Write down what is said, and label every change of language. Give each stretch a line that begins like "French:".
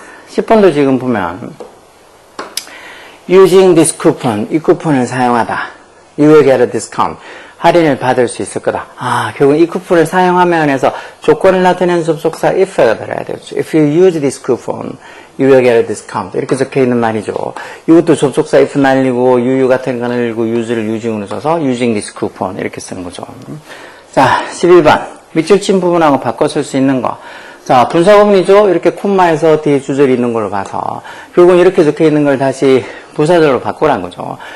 Korean: 10번도 지금 보면
English: using this coupon,
Korean: 이 쿠폰을 사용하다.
English: You will get a discount.
Korean: 할인을 받을 수 있을 거다. 결국 이 쿠폰을 사용하면 해서 조건을 나타내는 접속사 if가 들어야 되겠죠.
English: If you use this coupon, you will get a discount.
Korean: 이렇게 적혀 있는 말이죠. 이것도 접속사 if 날리고 you 같은 거 날리고 use를 using으로 써서
English: using this coupon
Korean: 이렇게 쓰는 거죠. 자, 11번. 밑줄 친 부분하고 바꿔 쓸 수 있는 거. 자, 분사구문이죠. 이렇게 콤마에서 뒤에 주절이 있는 걸로 봐서 결국은 이렇게 적혀 있는 걸 다시 부사절로 바꾸라는 거죠.